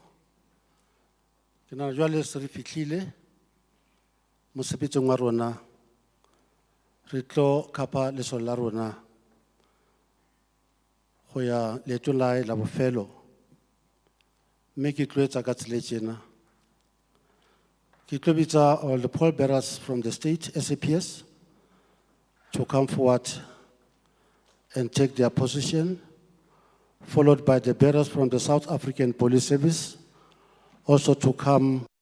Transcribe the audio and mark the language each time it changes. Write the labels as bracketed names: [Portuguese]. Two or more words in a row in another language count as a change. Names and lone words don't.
[Southern Sotho] Ke nagana jwale se re fihlile mosebetsing wa rona, re tlo kapa lesolo la rona go ya leetong la bofelo, mme ke tlo etsa ka tsela e tjena. Ke tlo bitsa [English] all the pallbearers from the state SAPS to come forward and take their position, followed by the bearers from the South African Police Service also to come